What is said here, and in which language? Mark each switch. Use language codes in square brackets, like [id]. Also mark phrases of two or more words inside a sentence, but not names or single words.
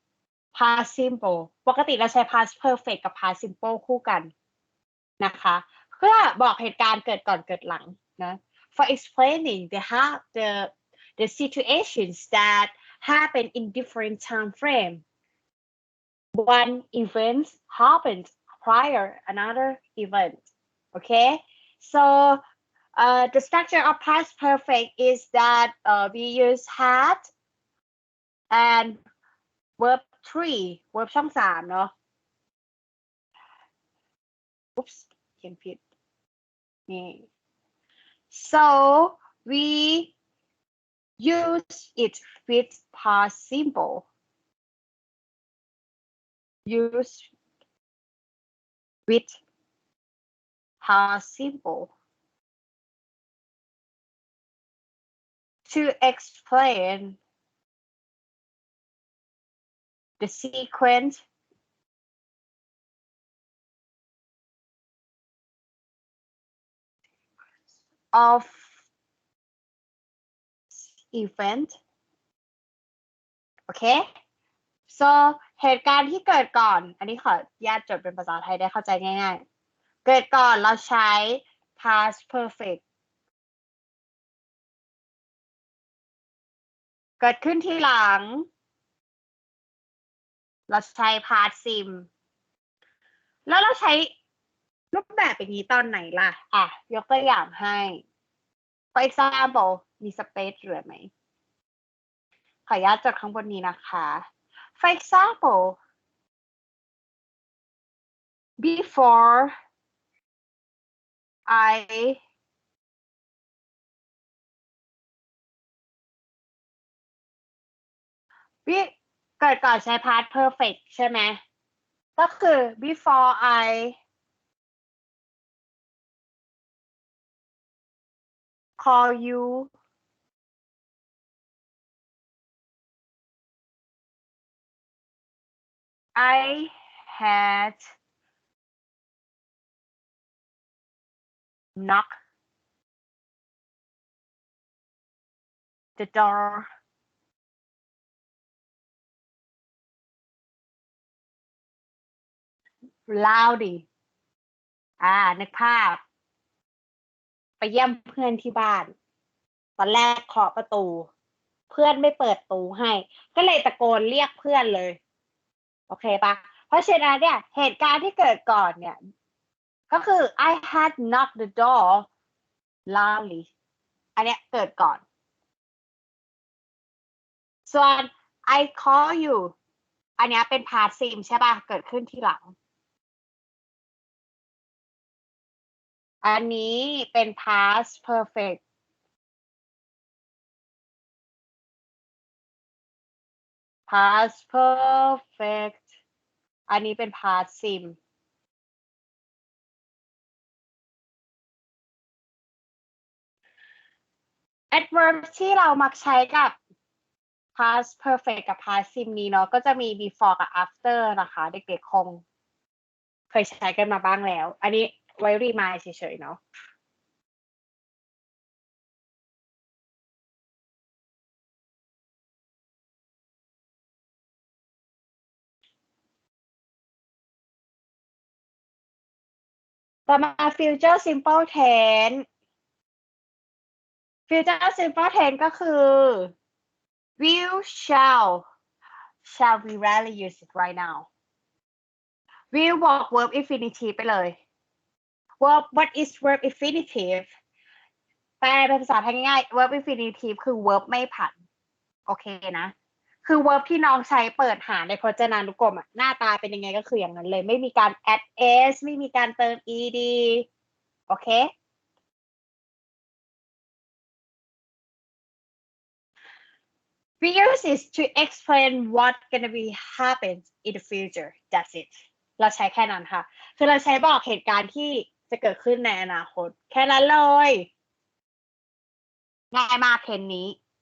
[en] past simple [th] ปกติเราใช้ [en] past perfect [th] กับ [en] past simple [th] คู่กันนะคะเพื่อบอกเหตุการ ณ์เกิดก่อนเกิดหลังนะ [en] for explaining the situations that happen in different time frame one event happened prior another event okay so the structure of past perfect is that we use had and verb 3 verb [th] ช่อง3เนาะ [en] oops [th] เขียนผิดนี่ [en] so we use it with past simple use with past simple to explain the sequence of event [th] โอเค so เหตุการณ์ที่เกิดก่อน อันนี้ขออนุญาตจดเป็นภาษาไทยได้เข้าใจง่ายๆ เกิดก่อนเราใช้ [en] past perfect [th] เกิดขึ้นทีหลัง เราใช้ [en] past sim [th] แล้วเราใช้รูปแบบอย่างนี้ตอนไหนล่ะ ยกตัวอย่างให้ [en] for example [th] มีสเปซเหลือไหม ขออนุญาตจดข้างบนนี้นะคะ [en] for example before I [th] เกิดก่อนใช้ [en] past perfect [th] ใช่ไหม ก็คือ [en] before I call you I had knocked the door [th] loudly นึกภาพ ไปเยี่ยมเพื่อนที่บ้าน ตอนแรกเคาะประตู เพื่อนไม่เปิดประตูให้ ก็เลยตะโกนเรียกเพื่อนเลย โอเคปะ เพราะฉะนั้นเนี่ย เหตุการณ์ที่เกิดก่อนเนี่ย ก็คือ [en] I had knocked the door loudly [th] อันเนี้ยเกิดก่อน ส่วน [en] I call you [th] อันเนี้ยเป็น [en] past sim [th] ใช่ปะ เกิดขึ้นทีหลัง อันนี้เป็น [en] past perfect past perfect [th] อันนี้เป็น [en] past sim [th] adverb ที่เรามักใช้กับ [en] past perfect [th] กับ [en] past sim [th] นี้เนาะ ก็จะมี before กับ after นะคะ เด็กๆคงเคยใช้กันมาบ้างแล้ว อันนี้ไว้ remind เฉยๆเนาะ [en] ต่อมา future simple tense future simple tense [th] ก็คือ [en] will shall we rarely use it right now will [th] บอก [en] verb infinitive [th] ไปเลย [en] verb what is verb infinitive [th] แปลเป็นภาษาไทยง่ายๆ [en] verb infinitive [th] คือ verb ไม่ผัน โอเคนะ คือ verb ที่น้องใช้เปิดหาในพจนานุกรมหน้าตาเป็นยังไงก็คืออย่างนั้นเลย ไม่มีการ [en] add s [th] ไม่มีการเติม ed โอเค [en] we use it to explain what gonna be happen in the future that's it [th] เราใช้แค่นั้นค่ะ คือเราใช้บอกเหตุการณ์ที่จะเกิดขึ้นในอนาคต แค่นั้นเลยง่ายมากเทนนี้